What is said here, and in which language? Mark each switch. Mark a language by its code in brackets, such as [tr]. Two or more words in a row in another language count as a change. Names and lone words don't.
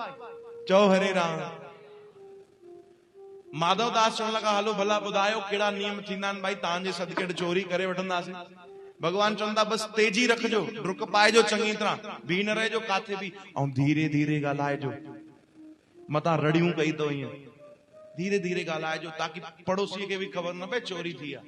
[sd] चओ हरे राम। माधव दास चवण लगा हलो भला ॿुधायो कहिड़ा नियम थींदा आहिनि भाई तव्हांजे सदके चोरी करे वठंदासीं। भगवान चवनि था बस तेजी रखजो, डुक पाइजो चङी तरह, भी न रहिजो काथे भी, ऐं धीरे धीरे ॻाल्हाइजो, मतां रड़ियूं कई तो ईअं धीरे धीरे ॻाल्हाइजो ताकि पड़ोसीअ खे भी ख़बर न पए चोरी थी आहे।